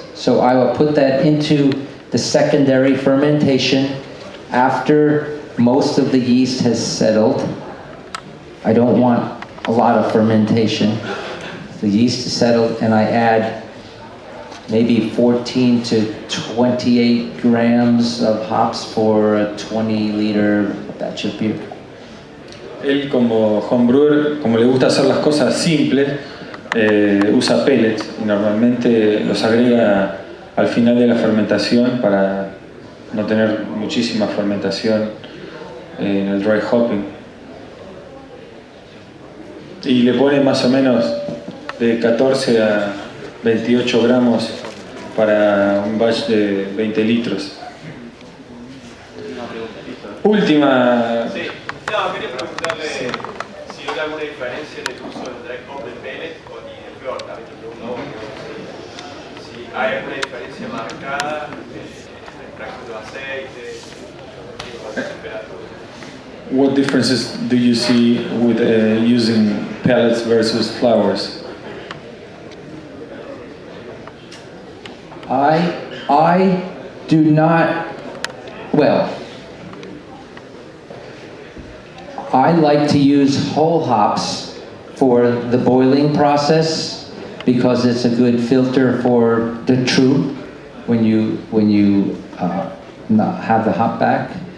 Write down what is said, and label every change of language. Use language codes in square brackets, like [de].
[en] So I will put that into the secondary fermentation after most of the yeast has settled. I don't want a lot of fermentation. The yeast is settled, and I add maybe 14 to 28 grams of hops for a 20-liter batch of beer. [es] Él como homebrewer, como le gusta hacer las cosas simples, usa pellets y normalmente los agrega al final de la fermentación para no tener muchísima fermentación en el dry hopping. Y le pone más o menos de 14 a 28 gramos para un batch de 20 litros. Última. Sí, no, quería preguntarle si hay alguna diferencia en el uso del dry hop de pellet y de flor. También te pregunto si hay alguna diferencia marcada en la extracción de aceite, la temperatura. [en] What differences do you see with using pellets versus flowers? I do not, well, I like to use whole hops for the boiling process because it's a good filter for the truth when you not have the hop back.